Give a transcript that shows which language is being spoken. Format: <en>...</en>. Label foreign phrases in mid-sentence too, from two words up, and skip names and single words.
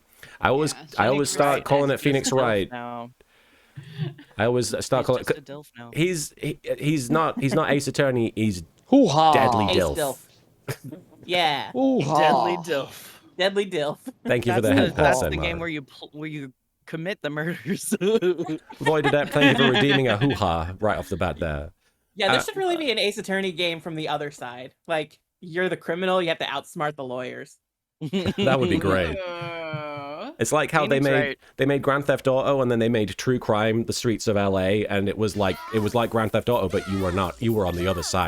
<en>I always start calling it Phoenix Wright. I always start calling it. He's not Ace Attorney. He's Deadly Dilf. Yeah. Deadly Dilf. Deadly Dilf. Thank you for the head pass. That's the game where you commit the murders. Voided App, thank you for redeeming a hoo-ha right off the bat there. Yeah, there should really be an Ace Attorney game from the other side. Like, you're the criminal, you have to outsmart the lawyers. That would be great. It's like how they made Grand Theft Auto and then they made True Crime: The Streets of LA, and it was like Grand Theft Auto, but you were not. You were on the other side.</en>